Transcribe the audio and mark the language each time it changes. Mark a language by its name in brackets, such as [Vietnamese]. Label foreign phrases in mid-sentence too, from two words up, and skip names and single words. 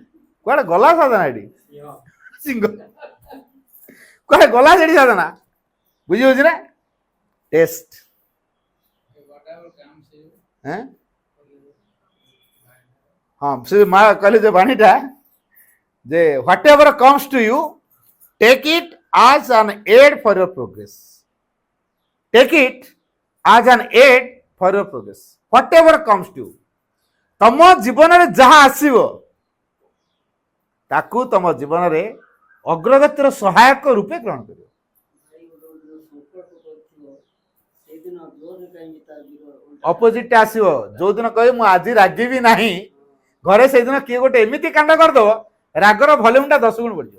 [Odia] କୁଆଡେ ଗଲା ସାଧନା ଏଠି ସିଂହ, କୁଆଡେ ଗଲା ସେଠି ସାଧନା? ବୁଝିହଉଛି ନା? ଟେଷ୍ଟ ହଁ, ସେ ମା କହିଲେ ଯେ ବାଣୀଟା ଯେ [English] what ever comes to you take it as an aid for your progress. Take it as an aid for your progress. Whatever comes to you. [Odia] ତମ ଜୀବନରେ ଯାହା ଆସିବ ତାକୁ ତମ ଜୀବନରେ ଅଗ୍ରଗତିର ସହାୟକ ରୂପେ ଗ୍ରହଣ କରିବ। ଅପୋଜିଟ ଆସିବ। ଯୋଉଦିନ କହିବେ ମୁଁ ଆଜି ରାଗିବି ନାହିଁ ଘରେ, ସେଇଦିନ କିଏ ଗୋଟେ ଏମିତି କାଣ୍ଡ କରିଦବ ରାଗର ଭଲ୍ୟୁମଟା 10 ଗୁଣ ବଢିଯିବ।